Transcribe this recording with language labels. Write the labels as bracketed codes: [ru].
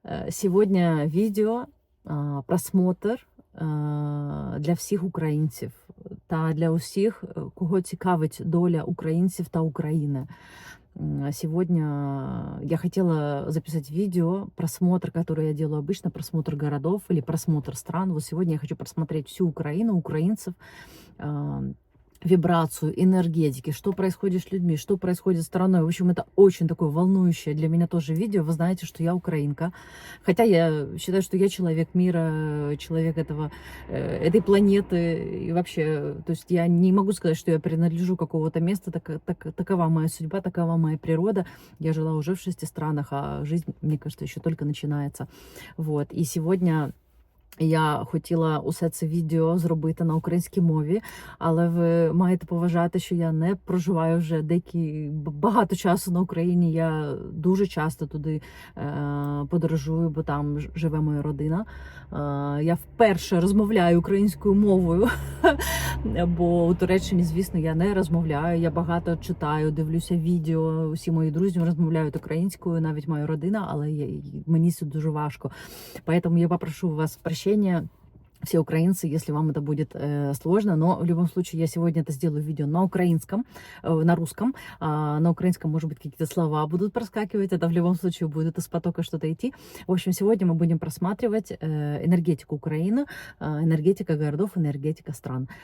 [ru] Сегодня видео, просмотр [uk] для всіх українців та для усіх, кого цікавить доля українців та України. [ru] Сегодня я хотела записать видео, просмотр, который я делаю обычно, просмотр городов или просмотр стран. Вот сегодня я хочу просмотреть всю Украину, украинцев, вибрацию, энергетики, что происходит с людьми, что происходит с страной. В общем, это очень такое волнующее для меня тоже видео. Вы знаете, что я украинка. Хотя я считаю, что я человек мира, человек этой планеты. И вообще, то есть я не могу сказать, что я принадлежу какого-то места. Такова моя судьба, такова моя природа. Я жила уже в 6 странах, а жизнь, мне кажется, еще только начинается. Вот. [uk] И [ru] сегодня [uk] я хотіла усе це відео зробити на українській мові, але ви маєте поважати, що я не проживаю вже багато часу на Україні. Я дуже часто туди подорожую, бо там живе моя родина. Я вперше розмовляю українською мовою, бо у Туреччині, звісно, я не розмовляю. Я багато читаю, дивлюся відео. Усі мої друзі розмовляють українською, навіть моя родина, але мені це дуже важко. [ru] Поэтому я попрошу вас прощения, все украинцы, если вам это будет сложно, но в любом случае я сегодня это сделаю видео на украинском, на русском, на украинском, может быть, какие-то слова будут проскакивать, это в любом случае будет из потока что-то идти. В общем, сегодня мы будем просматривать энергетику Украины, энергетика городов, энергетика стран.